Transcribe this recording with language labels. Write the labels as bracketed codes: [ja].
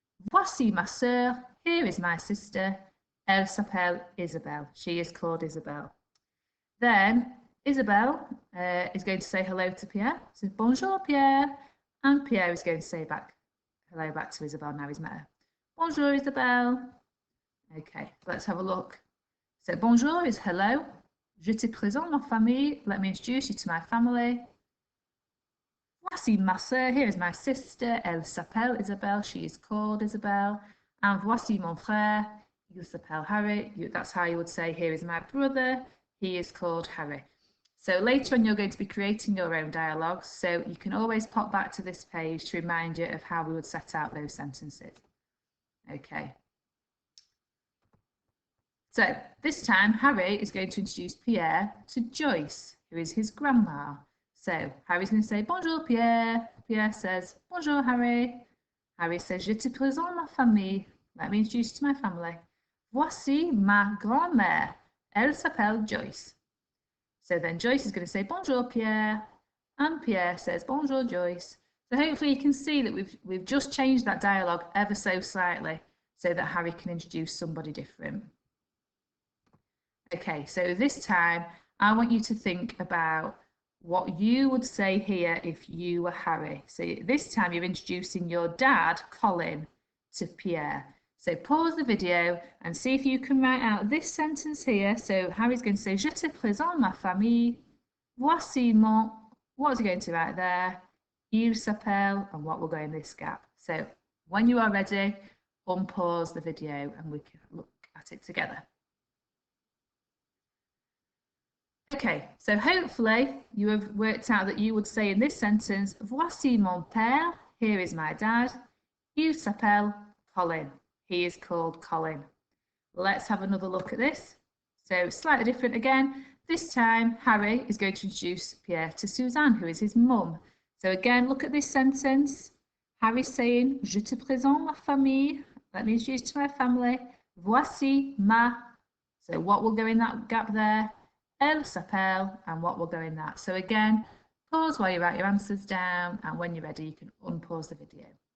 [fr] Voici ma sœur, [en] here is my sister. [fr] Elle s'appelle Isabelle, [en] she is called Isabel. Then Isabel is going to say hello to Pierre. So bonjour Pierre, and Pierre is going to say hello back to Isabel now he's met her. Bonjour Isabelle. Okay, let's have a look. So bonjour is hello. [fr] Je te présente ma famille. [en] Let me introduce you to my family. [fr] Voici ma sœur. [en] Here is my sister. [fr] Elle s'appelle Isabelle. [en] She is called Isabelle. [fr] And voici mon frère. Il s'appelle Harry. [en] That's how you would say, here is my brother. He is called Harry. So later on, you're going to be creating your own dialogues. So you can always pop back to this page to remind you of how we would set out those sentences. Okay. So this time, Harry is going to introduce Pierre to Joyce, who is his grandma. So Harry's going to say, Bonjour Pierre. Pierre says, Bonjour Harry. Harry says, [fr] Je te présente ma famille. [en] Let me introduce you to my family. [fr] Voici ma grand-mère. Elle s'appelle Joyce. [en] So then Joyce is going to say, Bonjour Pierre. And Pierre says, Bonjour Joyce. So hopefully you can see that we've just changed that dialogue ever so slightly so that Harry can introduce somebody different. Okay, so this time I want you to think about what you would say here if you were Harry. So this time you're introducing your dad, Colin, to Pierre. So pause the video and see if you can write out this sentence here. So Harry's going to say, [fr] Je te présente ma famille. Voici mon... [en] What's he going to write there? [fr] Il s'appelle, [en] and what will go in this gap. So when you are ready, unpause the video and we can look at it together. Okay, so hopefully you have worked out that you would say in this sentence, [fr] Voici mon père, [en] here is my dad. [fr] Il s'appelle Colin, [en] he is called Colin. Let's have another look at this. So slightly different again. This time, Harry is going to introduce Pierre to Suzanne, who is his mum. So again, look at this sentence. Harry's saying, [fr] Je te présente ma famille. [en] Let me introduce you to my family. [fr] Voici ma. [en] So what will go in that gap there? [fr] Elle s'appelle, [en] and what will go in that. So again, pause while you write your answers down, and when you're ready, you can unpause the video.